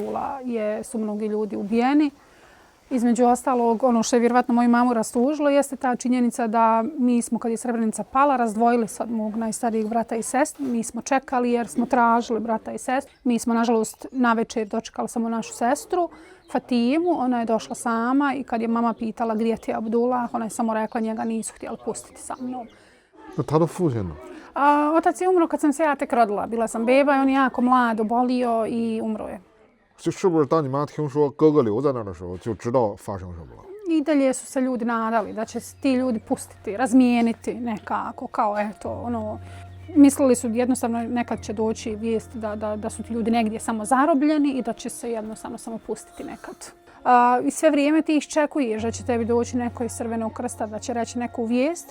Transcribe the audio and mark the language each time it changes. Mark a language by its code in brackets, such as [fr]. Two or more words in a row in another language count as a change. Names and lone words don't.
[bs] jula su mnogi ljudi ubijeni. Između ostalog, ono što je vjerovatno moju mamu rastužilo jeste ta činjenica da mi smo, kad je Srebrenica pala, razdvojili se od mog najstarijeg brata i sestru. Mi smo čekali jer smo tražili brata i sestru. Mi smo, nažalost, navečer dočekali samo našu sestru, Fatimu. Ona je došla sama i kad je mama pitala gdje ti je Abdullah, ona je samo rekla njega nisu htjeli pustiti sa mnom. [zh] 那他的父亲呢？ [bs] Otac je umro kad sam se ja tek rodila. Bila sam beba i on je jako mlad, obolio i umro je. [zh] 就是不是当你妈听说哥哥留在那儿的时候，就知道发生什么了？ [bs] I dalje su se ljudi nadali da će se ti ljudi pustiti, razmijeniti nekako, kao eto, ono, mislili su jednostavno nekad će doći vijest da su ti ljudi negdje samo zarobljeni i da će se jednostavno samo pustiti nekad. I sve vrijeme ti iščekuješ da će tebi doći neko iz Crvenog krsta, da će reći neku vijest.